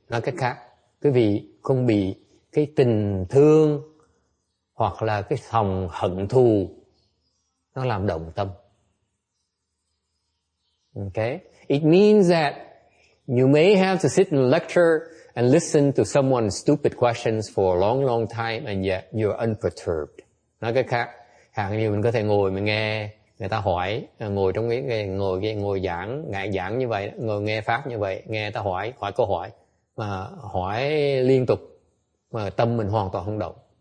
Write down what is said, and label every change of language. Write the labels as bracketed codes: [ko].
[vi] Nói cách khác, quý vị không bị cái tình thương hoặc là cái lòng hận thù nó làm động tâm. Okay? [en] It means that you may have to sit and lecture and listen to someone's stupid questions for a long, long time and yet you're unperturbed. [vi] Nói cách khác, hàng như mình có thể ngồi mình nghe người ta hỏi, ngồi trong cái ngồi giảng như vậy, ngồi nghe pháp như vậy, nghe người ta hỏi câu hỏi mà hỏi liên tục mà tâm mình hoàn toàn không động.